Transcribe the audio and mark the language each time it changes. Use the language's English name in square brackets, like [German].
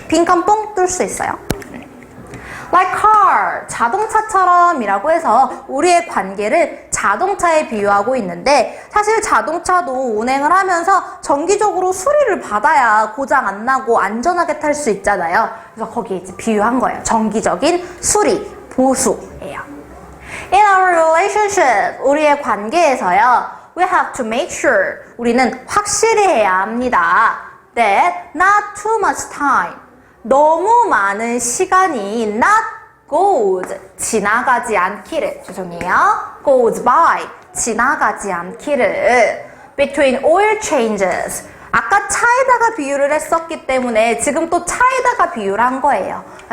[Korean] 빈칸 뽕 뚫을 수 있어요. [English] like car, [Korean] 자동차처럼 이라고 해서 우리의 관계를 자동차에 비유하고 있는데 사실 자동차도 운행을 하면서 정기적으로 수리를 받아야 고장 안 나고 안전하게 탈 수 있잖아요. 그래서 거기에 이제 비유한 거예요. 정기적인 수리, 보수예요. [English] In our relationship, [Korean] 우리의 관계에서요. [English] We have to make sure, [Korean] 우리는 확실히 해야 합니다. [English] That not too much time, [Korean] 너무 많은 시간이 [English] not goes, [Korean] 지나가지 않기를, [English] goes by, [Korean] 지나가지 않기를 [English] between oil changes, [Korean] 아까 차에다가 비유를 했었기 때문에 지금 또 차에다가 비유를 한 거예요.